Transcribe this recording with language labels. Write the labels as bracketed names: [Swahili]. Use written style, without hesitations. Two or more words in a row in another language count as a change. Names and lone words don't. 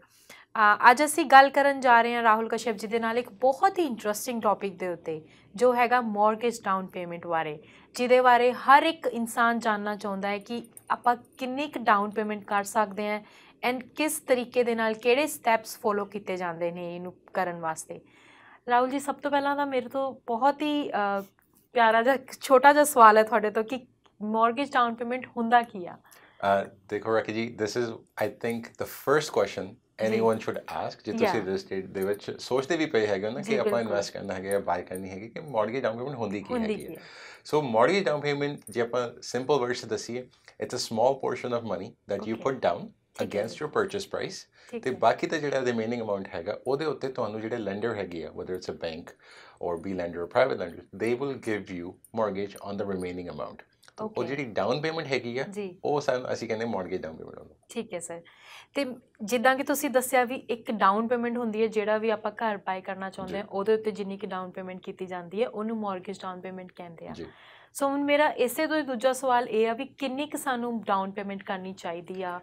[Punjabi] ਅੱਜ ਅਸੀਂ ਗੱਲ ਕਰਨ ਜਾ ਰਹੇ ਹਾਂ ਰਾਹੁਲ ਕਸ਼ਯਪ ਜੀ ਦੇ ਨਾਲ ਇੱਕ ਬਹੁਤ ਹੀ [English] interesting topic [Punjabi] ਦੇ ਉੱਤੇ, ਜੋ ਹੈਗਾ [English] mortgage down payment [Punjabi] ਬਾਰੇ, ਜਿਹਦੇ ਬਾਰੇ ਹਰ ਇੱਕ ਇਨਸਾਨ ਜਾਣਨਾ ਚਾਹੁੰਦਾ ਹੈ ਕਿ ਆਪਾਂ ਕਿੰਨੀ ਕੁ [English] down payment [Punjabi] ਕਰ ਸਕਦੇ ਹਾਂ ਐਂਡ ਕਿਸ ਤਰੀਕੇ ਦੇ ਨਾਲ ਕਿਹੜੇ [English] steps follow [Punjabi] ਕੀਤੇ ਜਾਂਦੇ ਨੇ ਇਹਨੂੰ ਕਰਨ ਵਾਸਤੇ। ਰਾਹੁਲ ਜੀ, ਸਭ ਤੋਂ ਪਹਿਲਾਂ ਤਾਂ ਮੇਰੇ ਤੋਂ ਬਹੁਤ ਹੀ ਪਿਆਰਾ ਜਿਹਾ ਛੋਟਾ ਜਿਹਾ ਸਵਾਲ ਹੈ ਤੁਹਾਡੇ ਤੋਂ ਕਿ [English] mortgage down payment [Punjabi] ਹੁੰਦਾ ਕੀ ਆ? ਦੇਖੋ ਰਾਖੀ ਜੀ, [English] this is I think the first question anyone should ask [Punjabi] ਜੇ ਤੁਸੀਂ [English] real estate [Punjabi] ਦੇ ਵਿੱਚ ਸੋਚਦੇ ਵੀ ਪਏ ਹੈਗੇ ਨਾ ਕਿ ਆਪਾਂ ਇਨਵੈਸਟ ਕਰਨਾ ਹੈਗਾ ਜਾਂ ਬਾਈ ਕਰਨੀ ਹੈਗੀ, ਕਿ [English] mortgage down payment [Punjabi] ਹੁੰਦੀ ਕੀ ਹੈਗੀ ਹੈ। [English] So mortgage down payment [Punjabi] ਜੇ ਆਪਾਂ [English] simple words ਦੱਸੀਏ, It's a small portion of money that you put down against your purchase price, [Punjabi] ਤੇ ਬਾਕੀ ਦਾ ਜਿਹੜਾ [English] remaining amount [Punjabi] ਹੈਗਾ ਉਹਦੇ ਉੱਤੇ ਤੁਹਾਨੂੰ ਜਿਹੜੇ ਲੈਂਡਰ ਹੈਗੇ ਆ, [English] whether it's a bank or B lender or private lender, they will give you mortgage on the remaining amount. [Punjabi] ਉਹ ਜਿਹੜੀ [English] down payment [Punjabi] ਹੈਗੀ ਆ ਉਹ ਸਾਨੂੰ ਅਸੀਂ ਕਹਿੰਦੇ [English] mortgage down payment [Punjabi] ਉਹਨੂੰ। ਠੀਕ ਹੈ ਸਰ। ਤੇ ਜਿੱਦਾਂ ਕਿ ਤੁਸੀਂ ਦੱਸਿਆ ਵੀ ਇੱਕ [English] down payment [Punjabi] ਹੁੰਦੀ ਹੈ, ਜਿਹੜਾ ਵੀ ਆਪਾਂ ਘਰ ਬਾਈ ਕਰਨਾ ਚਾਹੁੰਦੇ ਹਾਂ ਉਹਦੇ ਉੱਤੇ ਜਿੰਨੀ ਕਿ [English] down payment [Punjabi] ਕੀਤੀ ਜਾਂਦੀ ਹੈ ਉਹਨੂੰ [English] mortgage down payment [Punjabi] ਕਹਿੰਦੇ ਆ। ਸੋ ਹੁਣ ਮੇਰਾ ਇਸੇ ਤੋਂ ਦੂਜਾ ਸਵਾਲ ਇਹ ਆ ਵੀ ਕਿੰਨੀ ਕੁ ਸਾਨੂੰ [English] down payment [Punjabi] ਕਰਨੀ ਚਾਹੀਦੀ ਆ?